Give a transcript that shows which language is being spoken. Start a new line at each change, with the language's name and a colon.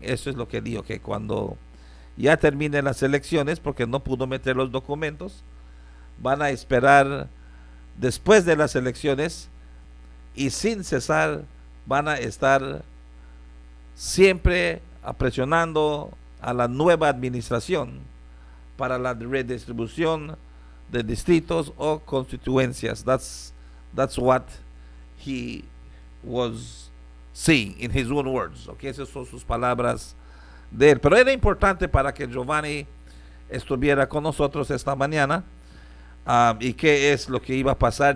Spanish: Eso es lo que dijo, que cuando ya terminen las elecciones, porque no pudo meter los documentos, van a esperar después de las elecciones y sin cesar van a estar siempre presionando a la nueva administración para la redistribución de distritos o constituencias.
English: That's what he was saying in his own words.
Spanish: Okay, esas son sus palabras de él. Pero era importante para que Giovanni estuviera con nosotros esta mañana. Y qué es lo que iba a pasar.